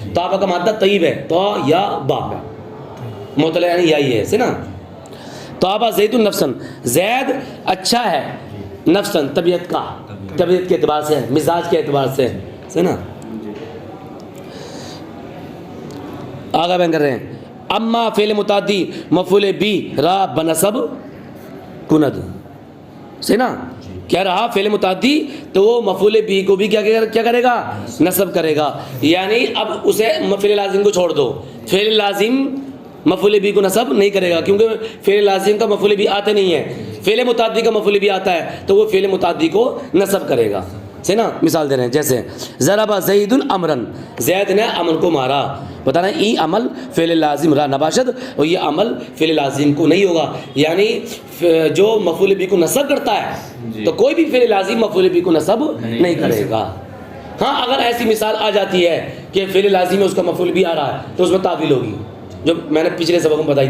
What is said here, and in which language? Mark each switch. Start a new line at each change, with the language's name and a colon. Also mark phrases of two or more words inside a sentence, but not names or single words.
Urdu: طابع کا مادہ طیب ہے، تو یا با معطل یعنی یا ہی ہے. صحیح نا؟
Arabic: طابع زید نفسن،
Urdu: زید اچھا ہے نفسن طبیعت کا، طبیعت کے اعتبار سے، مزاج کے اعتبار سے. صحیح نا؟ آگے بیان کر رہے ہیں.
Persian: اما فعل متعدی مفعول بی را بنسب کند.
Urdu: صحیح نا؟ کیا رہا فعل متعدی تو وہ مفعول بی کو بھی کیا کرے گا، نصب کرے گا. یعنی اب اسے فعل لازم کو چھوڑ دو، فعل لازم مفعول بی کو نصب نہیں کرے گا، کیونکہ فعل لازم کا مفعول بی آتا نہیں ہے. فعل متعدی کا مفعول بی آتا ہے تو وہ فعل متعدی کو نصب کرے گا. صحیح نا؟ مثال دے رہے ہیں جیسے
Arabic: ضرب زید امرن،
Urdu: زید نے امر کو مارا. بتا رہے ہیں
Persian: ای عمل فعل لازم را نباشد،
Urdu: اور یہ عمل فعل لازم کو نہیں ہوگا. یعنی جو مفعول بی کو نصب کرتا ہے تو کوئی بھی فعل لازم مفعول بی کو نصب نہیں کرے گا. ہاں اگر ایسی مثال آ جاتی ہے کہ فعل لازم میں اس کا مفعول بی آ رہا ہے تو اس میں تعویل ہوگی، جو میں نے پچھلے سبق میں بتائی تھی.